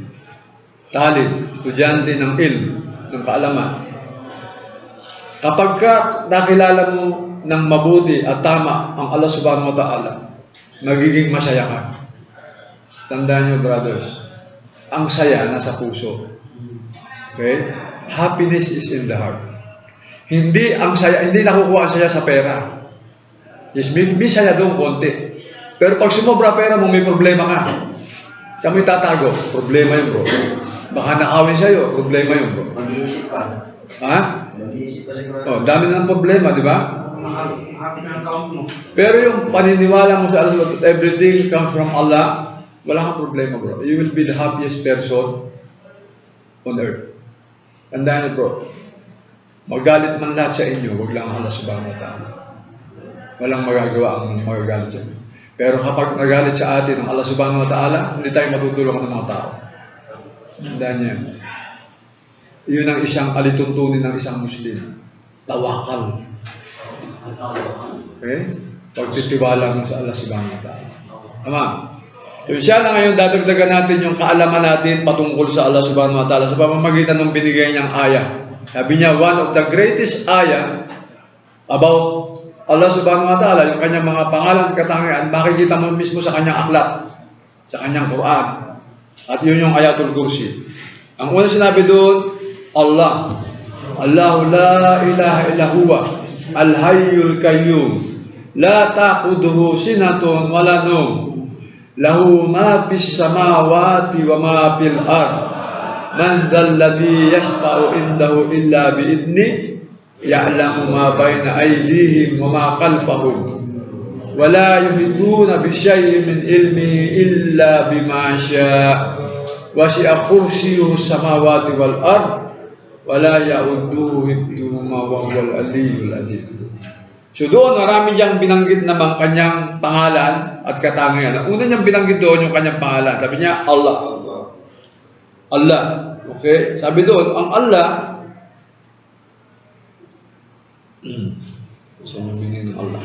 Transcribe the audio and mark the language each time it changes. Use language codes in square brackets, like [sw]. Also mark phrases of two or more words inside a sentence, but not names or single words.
[tl] Talib, estudyante ng ilm, ng kaalaman. Kapag ka nakilala mo ng mabuti at tama ang Allah [ar] سبحانه وتعالى, [tl] magiging masaya ka. Tandaan nyo, brothers, ang saya nasa puso. Okay? [en] Happiness is in the heart. [tl] Hindi ang saya, hindi nakukuha ang saya sa pera. Yes, may saya doon konti. Pero pag sumobra pera mo, may problema ka. Siya may tatago, problema yun, bro. Baka nakawin sa'yo, problema yun, bro. Mag-iisip pa. Ha? Mag-iisip pa siguro. Oh, dami na ng problema, di ba? Happy na ang account mo. Pero yung paniniwala mo sa Allah, [en] everything comes from Allah, [tl] wala kang problema, bro. [en] You will be the happiest person on earth. [tl] Tandaan niyo, bro. Magalit man lahat sa inyo, wag lang Allah [ar] سبحانه وتعالى. [tl] Walang magagawa ang magagalit sa inyo. Pero kapag nagalit sa atin ang Allah [ar] سبحانه وتعالى, [tl] hindi tayo matutulungan ng mga tao. Tandaan niyo. Yun ang isang alituntunin ng isang Muslim. Tawakal. Okay? Pagtitiwala mo sa Allah [ar] سبحانه وتعالى. [tl] Tama? Yung siya na ngayon, dadagdagan natin yung kaalaman natin patungkol sa Allah [ar] سبحانه وتعالى [tl] sa pamamagitan ng binigay niyang ayah. Sabi niya, [en] one of the greatest ayah about Allah [ar] سبحانه وتعالى, [tl] yung kanyang mga pangalan at katangian, makikita mo mismo sa kanyang aklat, sa kanyang Quran. At yun yung ayatul kursi. Ang unang sinabi doon, Allah. [ar] الله لا إله إلا هو الحي القيوم لا تأخذه سنة ولا نوم له ما في السماوات وما في الأرض من ذا الذي يشفع عنده إلا بإذنه يعلم ما بين أيديهم وما خلفهم ولا يحيطون بشيء من علمه إلا بما شاء وسع كرسيه السماوات والأرض ولا يئوده حفظهما وهو العلي العظيم. [tl] So doon, marami niyang binanggit naman kanyang pangalan at katangian. Ang una niyang binanggit doon yung kanyang pangalan. Sabi niya, Allah. Allah. Okay? Sabi doon, ang Allah, saan yung meaning ng Allah?